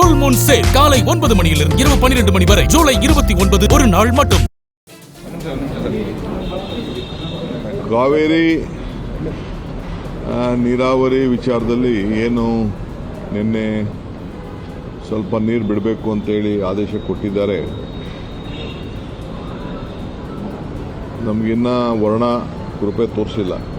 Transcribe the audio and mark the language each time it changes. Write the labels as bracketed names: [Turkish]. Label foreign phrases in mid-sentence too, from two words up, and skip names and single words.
[English] full moon sale [Tamil] காலை 9 மணியிலிருந்து இரவு 12 மணி வரை ஜூலை 29 ஒரு நாள் மட்டும். [Kannada] ಕಾವೇರಿ ನೀರಾವರಿ ವಿಚಾರದಲ್ಲಿ ಏನು ನಿನ್ನೆ ಸ್ವಲ್ಪ ನೀರು ಬಿಡಬೇಕು ಅಂತೇಳಿ ಆದೇಶ ಕೊಟ್ಟಿದ್ದಾರೆ. ನಮಗಿನ್ನ ವರ್ಣ ಕೃಪೆ ತೋರಿಸಿಲ್ಲ.